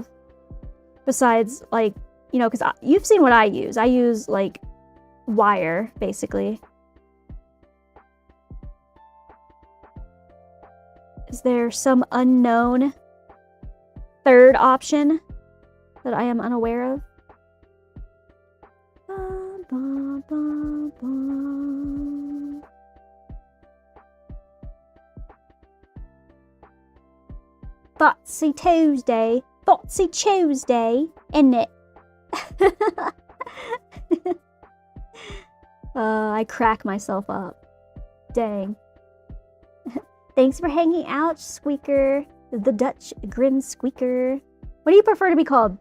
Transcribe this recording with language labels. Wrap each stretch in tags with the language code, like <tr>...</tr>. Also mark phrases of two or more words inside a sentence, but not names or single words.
<en>Besides, like, you know, because you've seen what I use. I use, like, wire, basically. Is there some unknown third option that I am unaware of? Ba, ba, ba, ba. Thoughtsy Tuesday. Thoughtsy Tuesday, isn't it? I crack myself up. Dang. Thanks for hanging out, Squeaker. The Dutch Grim Squeaker. What do you prefer to be called?</en>